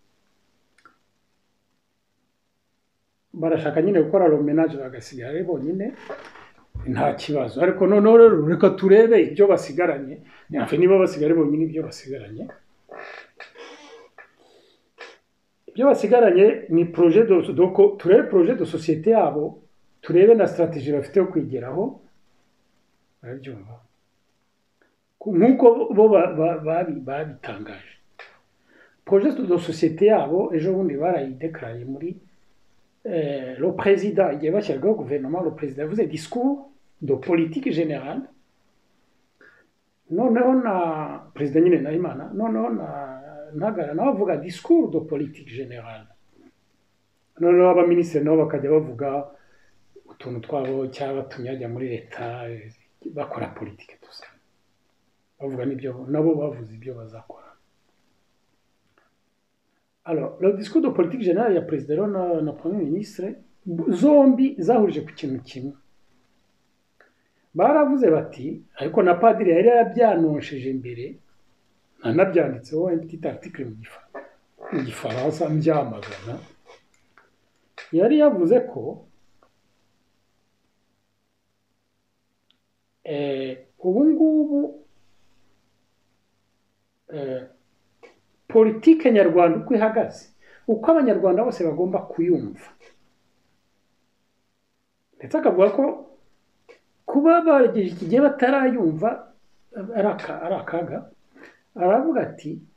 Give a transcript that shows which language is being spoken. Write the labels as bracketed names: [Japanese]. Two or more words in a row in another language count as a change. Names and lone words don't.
[Kinyarwanda] barashaka nyine gukora romenage bagasigara ari bonyine nta kibazo, ariko noneho rero reka turebe ibyo basigaranye, niba basigare bonyine ibyo basigaranye. Ibyo basigaranye ni projet turebe [French] projet de société [Kinyarwanda] yabo, turebe na stratégie bafite yo kwigeraho. Barabyumva nk'uko bo babitangaje. [French] Projet de société [Kinyarwanda] yabo ejo bundi barayideclare muri [French] le président [Kinyarwanda] igihe bashyiragaho guverinoma [French] le président [Kinyarwanda] yavuze [French] discours de politique générale [Kinyarwanda] noneho na perezida nyine Nahimana noneho na Ntagara nawe avuga [French] discours de politique générale [Kinyarwanda] noneho abaminisitiri nabo bakajya bavuga utuntu twabo cyabatumye bajya muri leta bakora politike tusa bavuga n'ibyo nabo bavuze ibyo bazakora. [French] Alors le discours de politique générale [Kinyarwanda] ya perezida na [French] premier ministre [Kinyarwanda] zombi zahurije ku kintu kimwe baravuze bati ariko na padiri yari yarabyanosheje imbere anabyanditseho [French] un petit article [Kinyarwanda] mu gifaransa mbyamagana yari yavuze ko ubu ngubu politike nyarwanda uko ihagaze uko abanyarwanda bose bagomba kuyumva ndetse akavuga ko kuba bagejeje iki gihe batarayumva ari akaga aravuga ati